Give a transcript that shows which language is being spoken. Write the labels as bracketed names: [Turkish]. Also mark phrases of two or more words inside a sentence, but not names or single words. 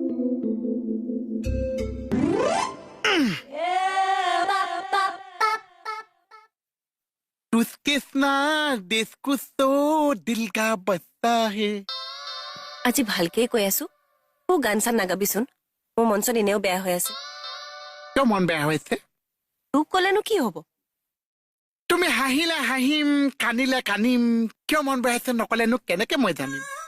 [Hindi] उसके देश को तो दिल का बसता है [Assamese] আজি ভালকে কৈ আছো মোৰ গান চান নাগাবিচোন মোৰ মন চন এনেও বেয়া হৈ আছে কিয় মন বেয়া হৈছে তোক ক'লেনো কি হ'ব তুমি হাঁহিলে হাঁহিম কানিলে কানিম কিয় মন বেয়া হৈছে নকলেনো কেনেকে মই জানিম